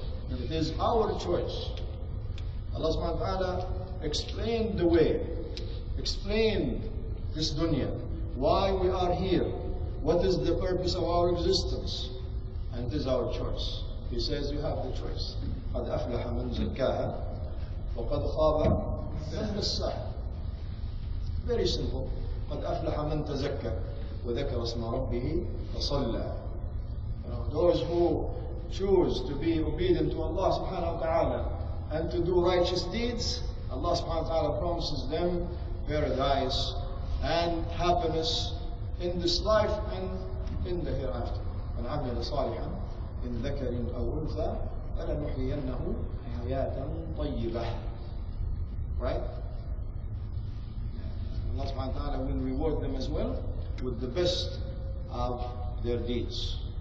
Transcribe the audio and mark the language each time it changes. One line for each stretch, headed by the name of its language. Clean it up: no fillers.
English: It is our choice. Allah subhanahu wa ta'ala explained the way, explained this dunya, why we are here, what is the purpose of our existence, and it is our choice. He says you have the choice.
Arabic: قد أفلح من زكاها وقد خاب من دساها.
English: Very simple.
Arabic: قد أفلح من تزكى وذكر اسم ربه فصلى.
English: Those who choose to be obedient to Allah subhanahu wa ta'ala and to do righteous deeds, Allah subhanahu wa ta'ala promises them paradise and happiness in this life and in the hereafter.
Arabic: من عمل صالحا من ذكر أو أنثى فلنحيينه حياة طيبة.
English: Right? Allah subhanahu wa ta'ala will reward them as well with the best of their deeds.